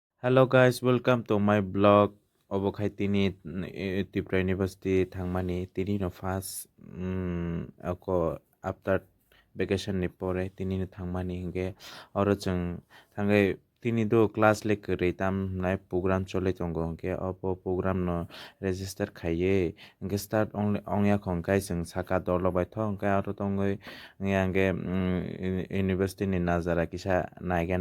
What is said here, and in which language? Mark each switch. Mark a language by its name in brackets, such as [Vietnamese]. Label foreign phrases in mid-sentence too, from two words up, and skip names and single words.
[English] Hello guys, welcome to my blog. [Kok Borok] Obokai tini Tripura University thangmani tini no first ako [English] after vacation [Kok Borok] ni pore tini no thangmani hinge oro chung thangai tini do class le kare tam nai program chole tongo hinge opo program no register khaye hinge [English] start only [Kok Borok] ongya khongkai chung saka dorlo bai thong kai oro tongoi nge university ni nazara kisa naiga